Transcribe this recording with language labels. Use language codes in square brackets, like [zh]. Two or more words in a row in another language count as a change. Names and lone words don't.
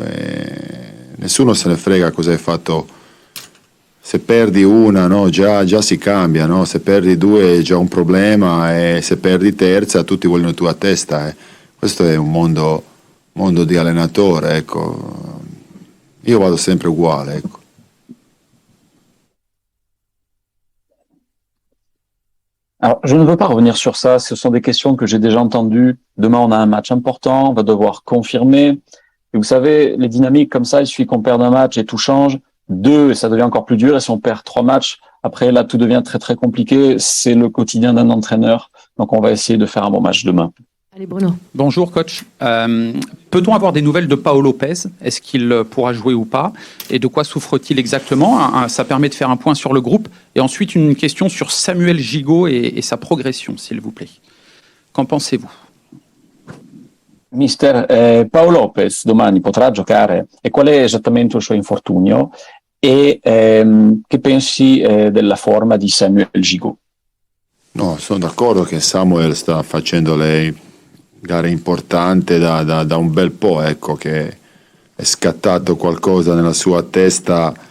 [it] Nessuno se ne frega cosa hai fatto. Se perdi una, no, già si cambia, no? Se perdi due è già un problema, e se perdi terza tutti vogliono tua testa. Questo è un mondo di allenatore, ecco. Io vado sempre uguale, ecco. [fr] Alors, je ne veux pas revenir sur ça, ce sont des questions que j'ai déjà entendues. Demain, on a un match important, on va devoir confirmer. Et vous savez, les dynamiques comme ça, il suffit qu'on perde un match et tout change. 2, et ça devient encore plus dur. Et si on perd 3 matchs, après, là, tout devient très, très compliqué. C'est le quotidien d'un entraîneur. Donc, on va essayer de faire un bon match demain. Allez, Bruno. Bonjour, coach. Peut-on avoir des nouvelles de Paolo Lopez? Est-ce qu'il pourra jouer ou pas? Et de quoi souffre-t-il exactement? Ça permet de faire un point sur le groupe. Et ensuite, une question sur Samuel Gigot et sa progression, s'il vous plaît. Qu'en pensez-vous? [it] Mister, Paolo Lopez domani potrà giocare? E qual è esattamente il suo infortunio? E che pensi della forma di Samuel Gigot? No, sono d'accordo che Samuel sta facendo le gare importanti da un bel po', ecco, che è scattato qualcosa nella sua testa